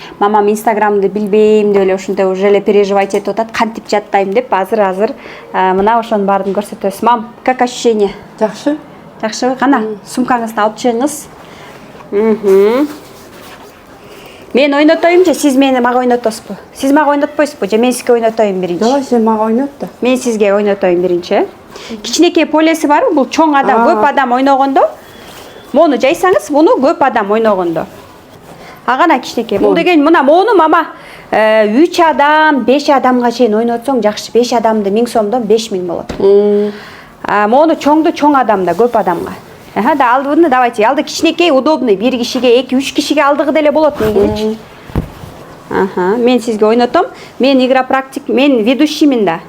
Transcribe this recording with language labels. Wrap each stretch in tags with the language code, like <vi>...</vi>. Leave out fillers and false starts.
<ky>Мамам Инстаграмды билбейм деп эле ушундай уже эле переживать этип атат. Кантип жаттайм деп азыр мына ошонун баарын көрсөтөбүз.</ky> <ru>Мам, как ощущение?</ru> <ky>Жакшы. Жакшыбы? Кана, сумкаңызды алып чыгыңыз. Мен ойнотоюм же сиз мени мага ойнотосузбу? Сиз мага ойнотпойсузбу же мен сизге ойнотоюм биринчи? Жок, сен мага ойнот да. Мен сизге ойнотоюм биринчи. Кичинекей полеси барбы? Бул чоң адам, көп адам ойногондо. Мону жайсаңыз, буну көп адам ойногондо. Агана кичинекей. Бул деген мына мону мама 3 адам, 5 адамга чейин ойнотсоң жакшы. 5 адамды 1000 сомдон 5000 болот. Мону чоңду чоң адамда, көп адамга.</ky> <ru>Да алдыны давайте.</ru> <ky>Алды кичинекей, удобный. Бир кишиге, 2-3 кишиге алдыгы деле болот меңгичи. Мен сизге ойнотом. Мен игра практик, мен ведущиймин да.</ky>